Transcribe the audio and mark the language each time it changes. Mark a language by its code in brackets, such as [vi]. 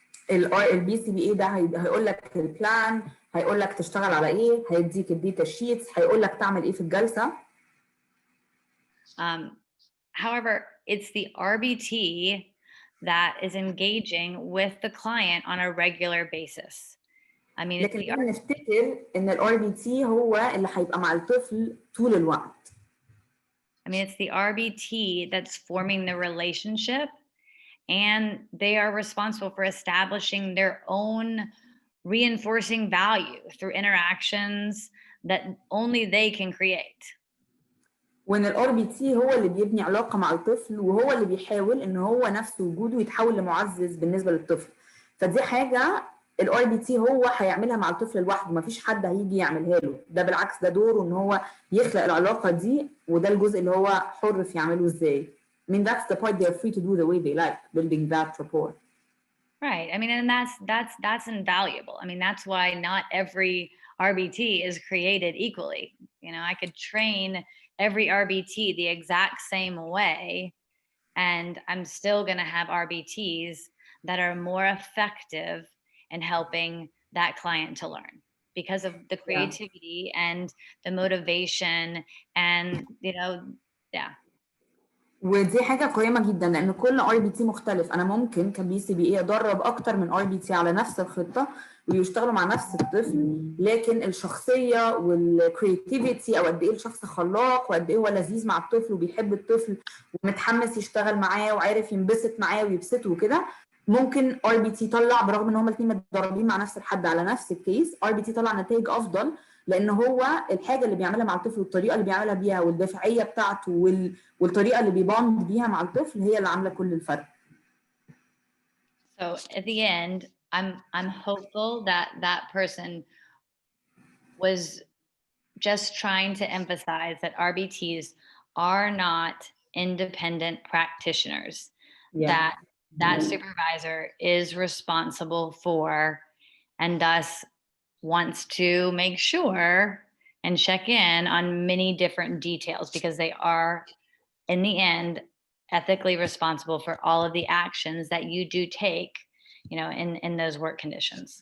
[ar] البي سي بي اي ده هيقول لك البلان، هيقول لك تشتغل على ايه، هيديك الداتا شيتس، هيقول لك تعمل ايه في الجلسه. [en] However, it's the RBT that is engaging with the client on a regular basis. I mean, [ar] لكن نفتكر ان الار بي تي هو اللي هيبقى مع الطفل طول الوقت. [en] I mean, it's the RBT that's forming the relationship, and they are responsible for establishing their own reinforcing value through interactions that only they can create. [ar] وان الار بي تي هو اللي بيبني علاقه مع الطفل، وهو اللي بيحاول ان هو نفسه وجوده يتحول لمعزز بالنسبه للطفل. فدي حاجه الار بي تي هو هيعملها مع الطفل لوحده، مفيش حد هيجي يعملها له، ده بالعكس ده دوره ان هو يخلق العلاقه دي، وده الجزء اللي هو حر في يعمله ازاي. [en] I mean that's the point, they're free to do the way they like, building that rapport. Right. I mean, and that's invaluable. I mean, that's why not every RBT is created equally. You know, I could train every RBT the exact same way, and I'm still going to have RBTs that are more effective in helping that client to learn because of the creativity and the motivation and, you know, yeah. [ar] ودي حاجه قيمه جدا لان كل ار بي تي مختلف. انا ممكن كبي سي بي اي ادرب اكتر من ار بي تي على نفس الخطه ويشتغلوا مع نفس الطفل، لكن الشخصيه والكرياتيفيتي او قد ايه الشخص خلاق وقد ايه هو لذيذ مع الطفل وبيحب الطفل ومتحمس يشتغل معاه وعارف ينبسط معاه ويبسطه وكده، ممكن ار بي تي يطلع برغم ان هما الاثنين متدربين مع نفس الحد على نفس الكيس، ار بي تي يطلع نتائج افضل لان هو الحاجه اللي بيعملها مع الطفل والطريقه اللي بيعملها بيها والدافعيه بتاعته والطريقه اللي بيبوند بيها مع الطفل هي اللي عامله كل الفرق. [en] So at the end, I'm hopeful that that person was just trying to emphasize that RBTs are not independent practitioners, Yeah. that supervisor is responsible for, and thus wants to make sure and check in on many different details, because they are, in the end, ethically responsible for all of the actions that you do take, in those work conditions.